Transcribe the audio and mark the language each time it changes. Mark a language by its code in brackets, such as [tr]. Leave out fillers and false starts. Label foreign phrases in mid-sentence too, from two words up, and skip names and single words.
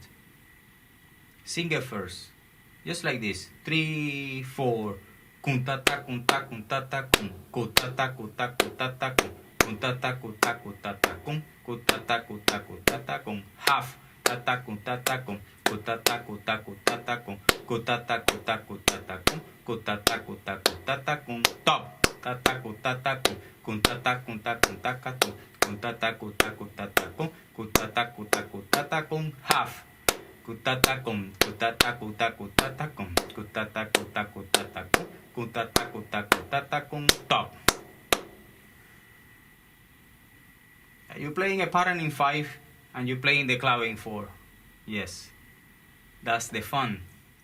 [en] Sing it first. Just like this. 3, 4. Kuntata kunta kuntata kun. Kutata kuta kutata kun. Kuntata kuta kutata kun. Kutata kuta kutata kun. Half. Tata kuntata kun. Kutata kuta kutata kun. Kutata kuta kutata kun. Kutata kuta kutata kun. Top. Tata kutata kun. Kuntata kunta kuntaka kun. Kuntata kuta kutata kun. Kutata kuta kutata kun. Half. Kutata kun. Kutata kuta kutata kun. Kutata kuta kutata kun. Kutata kuta kutata kun. Top. You're playing a pattern in 5 and you're playing the clave in 4. Yes. That's the fun.